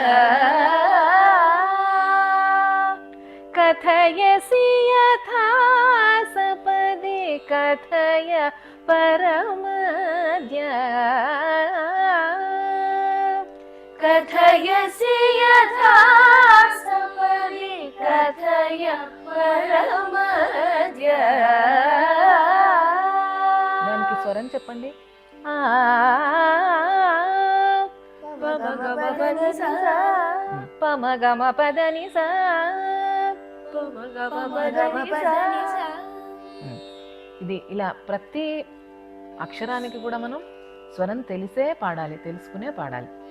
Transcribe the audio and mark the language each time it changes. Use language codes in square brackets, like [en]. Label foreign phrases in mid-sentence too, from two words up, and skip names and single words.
[sa] कथयसि यथा सपदि कथय परमद्य कथयसि यथा सपदि कथय परमद्य [te] దానికి స్వరం చెప్పండి. పమగమ పదని సా ఇది ఇలా ప్రతి అక్షరానికి కూడా మనం స్వరం తెలిసే పాడాలి, తెలుసుకునే పాడాలి.